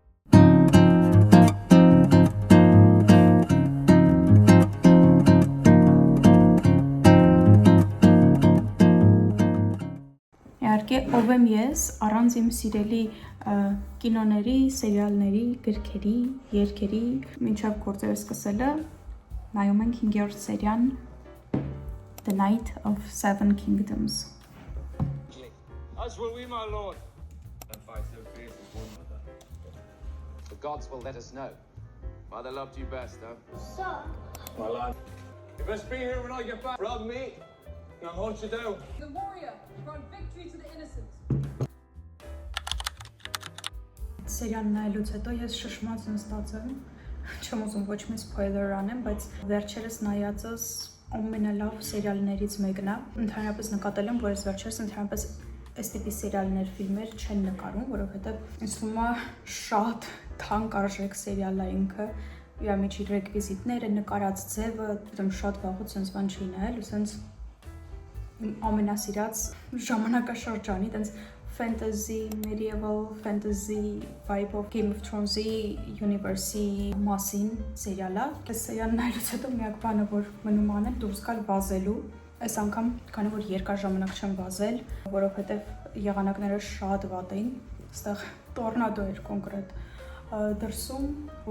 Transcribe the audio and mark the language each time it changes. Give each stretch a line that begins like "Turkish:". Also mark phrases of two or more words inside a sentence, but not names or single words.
Armenian: Իհարկե, ով եմ ես, առանց իմ սիրելի կինոների, սերիալների, գրքերի, երգերի, մինչև գործերը սկսելը, նայում ենք 5-րդ սերիան The Night of Seven Kingdoms.
English: As will we, my lord. And fight so fierce as one mother. The gods will let us know. Mother loved you best, huh? Sir. My lad. You best be here when I get back. Rob me. Now hold you down. The warrior brought victory to the innocent.
Armenian: Սերիան նայելուց հետո ես շշմած նստած եմ, չեմ ուզում ոչ մի սփոյլեր անեմ, բայց վերջերս նայածս ամենալավ սերիալներից մեկն է։ Ընդհանրապես նկատել եմ, որ ես վերջերս ընդհանրապես այս տիպի սերիալներ, ֆիլմեր չեն նկարում, որովհետև ինձ թվում է շատ թանկարժեք սերիալ է ինքը։ Իր մեջ իր ռեկվիզիտները, նկարած ձևը, դեմ շատ վաղուց sense բան չի նայել, ու sense իմ ամենասիրած ժամանակաշրջանի, տենց
English: fantasy, medieval fantasy vibe of Game of Thrones-ի universe-ի
Armenian: մասին սերիալը։ Այս սերիալն նայելուց հետո միակ բանը, որ մնում անել, դուրս գալ վազելու։ Այս անգամ, քանի որ երկար ժամանակ չեմ վազել, որովհետև եղանակները շատ վատ էին, այստեղ տորնադո էր կոնկրետ դրսում, ու